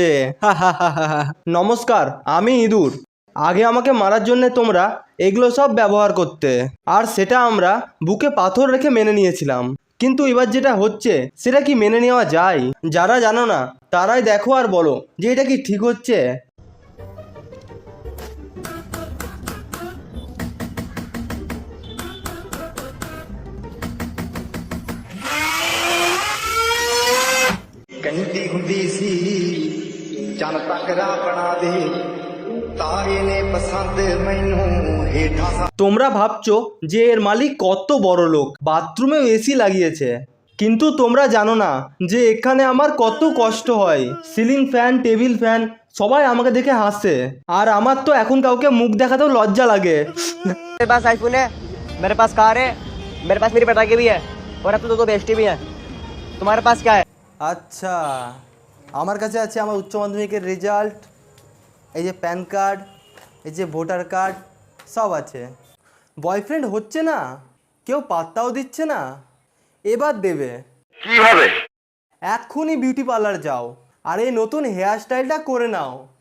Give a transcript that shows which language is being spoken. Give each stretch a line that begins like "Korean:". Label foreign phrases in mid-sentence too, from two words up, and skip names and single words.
Bangla: নমস্কার, আমি ইঁদুর। আগে আমাকে মারার জন্য তোমরা এগুলো সব ব্যবহার করতে, আর সেটা আমরা বুকে পাথর রেখে মেনে নিয়েছিলাম। কিন্তু এবার যেটা হচ্ছে সেটা কি মেনে নেওয়া যায়? যারা জানো না তারাই দেখো আর বলো যে এটা কি ঠিক হচ্ছে?
Punjabi: ਕਹਿੰਦੀ ਹੁੰਦੀ ਸੀ ਚੰਨ ਤੱਕਰਾ ਬਣਾ ਦੇ ਤਾਰੇ ਨੇ ਪਸੰਦ ਮੈਨੂੰ ਹੇਠਾਂ।
Bangla: তোমরা ভাবছো যে এর মালিক কত বড় লোক, বাথরুমেও এসি লাগিয়েছে, কিন্তু তোমরা জানো না যে এখানে আমার কত কষ্ট হয়।
English: ceiling fan, table fan
Bangla: সবাই আমাকে দেখে হাসে, আর আমার তো এখন কাউকে মুখ দেখাতেও লজ্জা লাগে।
Hindi: मेरे पास आईफोन है, मेरे पास कार है, मेरे पास मेरी पटाखे भी है, और अब तो दो बेस्टी भी है। तुम्हारे पास क्या है?
Bangla: আচ্ছা, আমার কাছে আছে আমার উচ্চ মাধ্যমিকের রেজাল্ট, এই যে
English: PAN card,
Bangla: এই যে
English: voter card,
Bangla: সব আছে। বয়ফ্রেন্ড হচ্ছে না, কেউ পাত্তাও দিচ্ছে না, এবার দেবে কিভাবে? এক্ষুনি
English: beauty parlour
Bangla: যাও আর এই নতুন
English: hair style
Bangla: করে নাও।